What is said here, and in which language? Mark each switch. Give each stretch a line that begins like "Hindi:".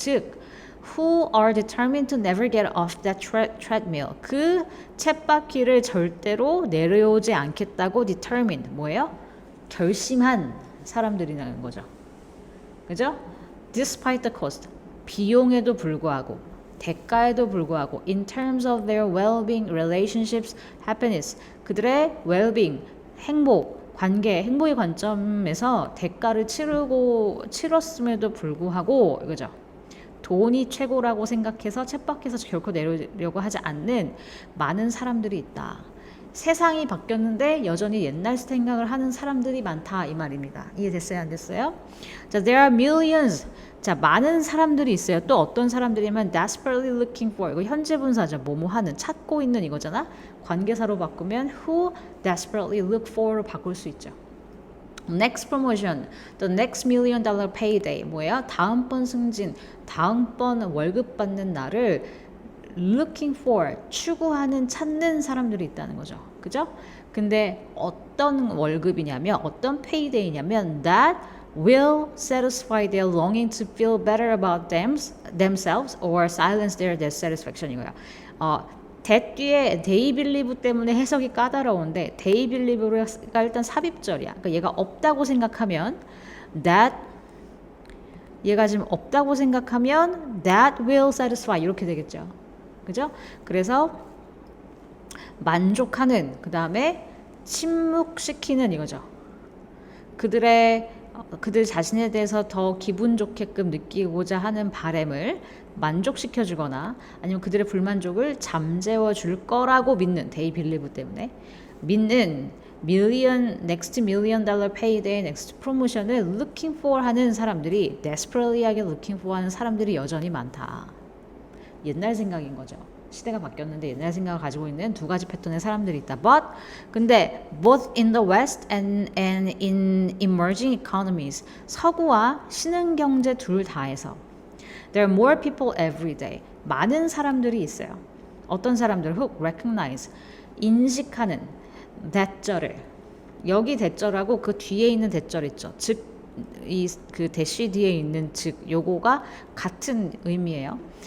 English: 즉 who are determined to never get off that treadmill.
Korean: 그 쳇바퀴를 절대로 내려오지 않겠다고 determined 뭐예요? 결심한 사람들이라는 거죠. 그죠?
English: Despite the cost.
Korean: 비용에도 불구하고 대가에도 불구하고
English: in terms of their well-being, relationships, happiness
Korean: 그들의 well-being, 행복, 관계, 행복의 관점에서 대가를 치렀음에도 불구하고 이거죠. 돈이 최고라고 생각해서 쳇바퀴에서 결코 내려려고 하지 않는 많은 사람들이 있다. 세상이 바뀌었는데 여전히 옛날 생각을 하는 사람들이 많다 이 말입니다. 이해됐어요? 안 됐어요? 자,
English: there are millions.
Korean: 자, 많은 사람들이 있어요. 또 어떤 사람들이면
English: desperately looking for.
Korean: 이거 현재 분사죠. 뭐뭐 하는, 찾고 있는 이거잖아. 관계사로 바꾸면
English: who desperately look for
Korean: 로 바꿀 수 있죠.
English: Next promotion, the next $1 million payday.
Korean: 뭐야? 다음번 승진, 다음번 월급 받는 날을
English: looking for,
Korean: 추구하는, 찾는 사람들이 있다는 거죠. 그죠? 근데 어떤 월급이냐면, 어떤 payday냐면
English: that will satisfy their longing to feel better about themselves or silence their dissatisfaction
Korean: 이거야. that 뒤에
English: they believe
Korean: 때문에 해석이 까다로운데 they believe가 일단 삽입절이야. 그러니까 얘가 없다고 생각하면 that 얘가 지금 없다고 생각하면
English: that will satisfy
Korean: 이렇게 되겠죠. 그죠? 그래서 만족하는 그 다음에 침묵시키는 이거죠. 그들 자신에 대해서 더 기분 좋게끔 느끼고자 하는 바램을 만족시켜 주거나 아니면 그들의 불만족을 잠재워 줄 거라고 믿는 they believe 때문에 믿는
English: next $1 million payday, next promotion
Korean: 을 looking for 하는 사람들이 desperately하게 looking for 하는 사람들이 여전히 많다. 옛날 생각인 거죠. 시대가 바뀌었는데 옛날 생각을 가지고 있는 두 가지 패턴의 사람들이 있다.
English: 근데 both in the West and in emerging economies
Korean: 서구와 신흥경제 둘 다에서
English: there are more people every day.
Korean: 많은 사람들이 있어요. 어떤 사람들?
English: who recognize
Korean: 인식하는 대절을 여기 대절하고 그 뒤에 있는 대절 있죠. 즉 이 그 대시 뒤에 있는 즉 요거가 같은 의미예요.